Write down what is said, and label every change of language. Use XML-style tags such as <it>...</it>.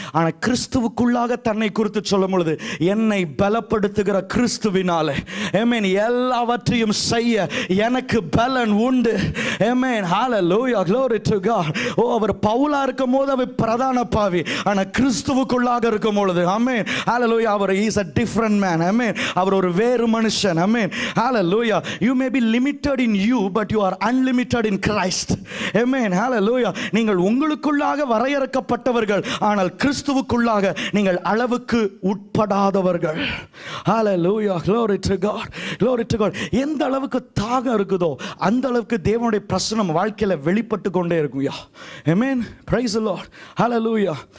<ta>ஆனா கிறிஸ்துவுக்குள்ளாக தன்னை குறித்து சொல்லும் பொழுது, என்னை பலப்படுத்துகிற கிறிஸ்துவினாலே ஆமென் எல்லாவற்றையும் செய்ய எனக்கு பலன் உண்டு. ஆமென். ஹalleluya,</ta> <en>glory to God.</en> <ta>அவர் பவுலா இருக்கும் போது அவர் பிரதான பாவி, ஆனா கிறிஸ்துவுக்குள்ளாக இருக்கும் பொழுது ஆமென் ஹalleluya அவர்</ta> <en>is a different man.</en> <ta>ஆமென். அவர் ஒரு வேறு மனுஷன். ஆமென். ஹalleluya.</ta> <en>You may be limited in you but you are unlimited in Christ.</en> <ta>ஆமென். ஹalleluya. நீங்கள் உங்களுக்குள்ளாக வரையறுக்கப்பட்டவர்கள், ஆனால் கிறிஸ்துவுக்குள்ளாக நீங்கள் அளவுக்கு உட்படாதவர்கள். ஹalleluya, glory to God, glory to God. எந்த அளவுக்கு தாகம் இருக்குதோ அந்த அளவுக்கு தேவனுடைய பிரசன்னம் வாழ்க்கையில வெளிப்பட்டு கொண்டே இருக்கும்யா. ஆமென்.</ta> <en>praise the Lord.</en> <ta>hallelujah.</ta>